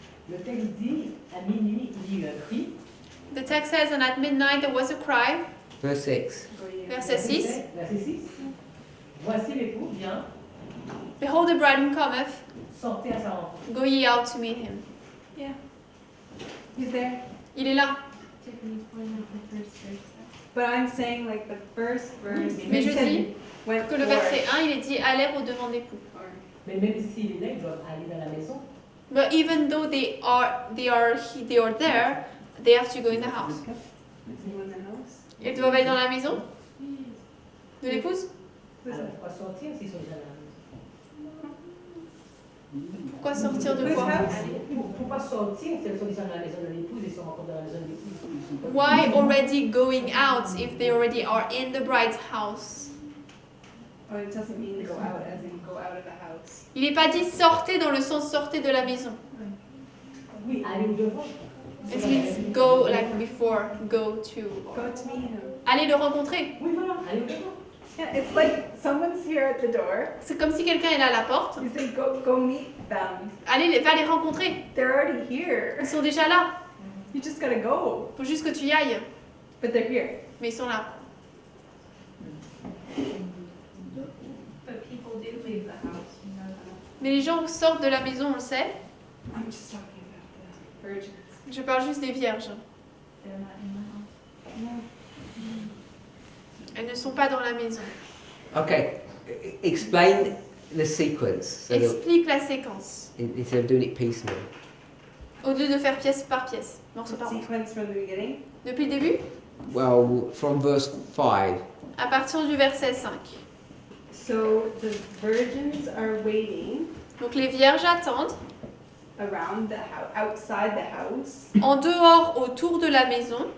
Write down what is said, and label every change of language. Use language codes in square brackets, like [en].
[fr] Le texte dit à minuit il y a eu un cri. [en] The text says, and at midnight there was a cry. Verse 6. [fr] Verset 6. Verset 6. Voici l'époux vient. [en] Behold, the bridegroom cometh. [fr] Sortez à sa rencontre. [en] Go ye out to meet him. Yeah. He's there. [fr] Il est là. [en] Tiffany's pointing out the first verse. But I'm saying like the first verse. [fr] Mais je [en] said [fr] dis [en] went [fr] que le verset 1, il est dit allèrent au devant d'époux. Mais même s'il est là, ils doivent aller dans la maison. [en] But even though they are there, they have to go in the house. Is he in the house? [fr] Ils doivent aller dans la maison de l'épouse. Alors pourquoi sortir s'ils sont déjà là? Pourquoi sortir de [en] Whose [fr] quoi? [en] house? [fr] Pourquoi sortir si elles sont déjà dans la maison de l'épouse et se rencontrent dans la maison de l'épouse? [en] Why already going out if they already are in the bride's house? Oh, it doesn't mean go out as in go out of the house. [fr] Il n'est pas dit sortez dans le sens sortez de la maison. Oui, aller au devant. [en] It means go like before, go to. Go to meet him. [fr] Allez le rencontrer. Oui, voilà, aller au devant. [en] Yeah, it's like someone's here at the door. [fr] C'est comme si quelqu'un est là à la porte. [en] You say go meet them. [fr] Allez, va les rencontrer. [en] They're already here. [fr] Ils sont déjà là. [en] You just gotta go. [fr] Faut juste que tu y ailles. [en] But they're here. [fr] Mais ils sont là. [en] But people do leave the house, you know that. [fr] Mais les gens sortent de la maison, on le sait. [en] I'm just talking about the virgins. [fr] Je parle juste des vierges. [en] They're not in the house. [fr] Elles ne sont pas dans la maison. [en] Okay, explain the sequence so that [fr] Explique la séquence. [en] instead of doing it piecemeal. [fr] Au lieu de faire pièce par pièce, morceau [en] The [fr] par morceau. [en] sequence from the beginning. [fr] Depuis le début, [en] Well, from verse 5. [fr] à partir du verset 5. [en] So the virgins are waiting [fr] Donc les vierges attendent [en] around the house, outside the house. [fr] en dehors autour de la maison.